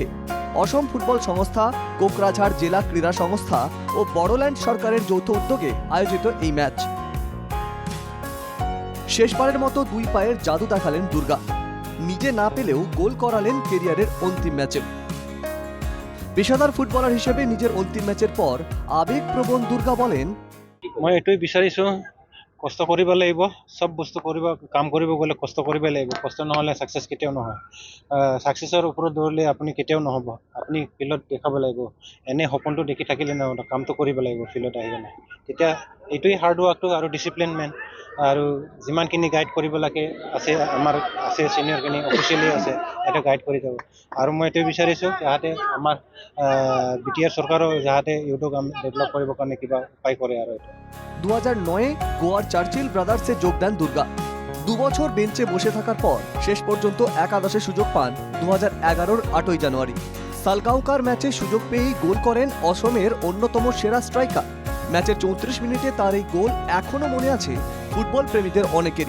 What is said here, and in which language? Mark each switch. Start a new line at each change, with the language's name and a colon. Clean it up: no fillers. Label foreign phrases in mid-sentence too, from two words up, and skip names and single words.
Bangla: অসম ফুটবল সংস্থা, কোকরাঝাড় জেলা ক্রীড়া সংস্থা ও বড়োল্যান্ড সরকারের যৌথ উদ্যোগে আয়োজিত এই ম্যাচ। শেষবারের মতো 2 পায়ের জাদু দেখালেন দুর্গা। নিজে না পেলেও গোল করালেন কেরিয়ারের অন্তিম ম্যাচে। পেশাদার ফুটবলার হিসেবে নিজের অন্তিম ম্যাচের পর আবেগপ্রবণ দুর্গা বলেন,
Assamese: মই এইটোই বিচাৰিছো, কষ্ট কৰিব লাগিব। সব বস্তু কাম কৰিব গ'লে কষ্ট কৰিব লাগিব। কষ্ট নহ'লে ছাকচেছ কেতিয়াও নহয়। ছাকচেছৰ ওপৰত দৌৰিলে আপুনি কেতিয়াও নহ'ব। আপুনি ফিল্ডত দেখাব লাগিব। এনে সপোনটো দেখি থাকিলে নহ'ব, কামটো কৰিব লাগিব ফিল্ডত আহি কিনে। তেতিয়া এইটোৱেই
English: hard work
Assamese: আৰু ডিচিপ্লিন মেন। আৰু যিমানখিনি গাইড কৰিব লাগে আমাৰ আছে চিনিয়ৰখিনি অফিচিয়েলি আছে, সেইটো গাইড কৰি যাব। আৰু মই এইটোৱে বিচাৰিছোঁ যাতে আমাৰ BTR চৰকাৰেও যাতে
English: YouTube develop
Assamese: কৰিবৰ কাৰণে কিবা উপায় কৰে। আৰু
Bangla: 2009-এ গোয়ার চার্চিল ব্রাদার্সে যোগ দেন দুর্গা। 2 বছর বেঞ্চে বসে থাকার পর শেষ পর্যন্ত একাদশে সুযোগ পান 2011-র 8ই জানুয়ারি। সালগাঁওকার ম্যাচে সুযোগ পেয়েই গোল করেন অসমের অন্যতম সেরা স্ট্রাইকার। ম্যাচের 34 মিনিটে তার এই গোল এখনো মনে আছে ফুটবল প্রেমীদের অনেকেরই।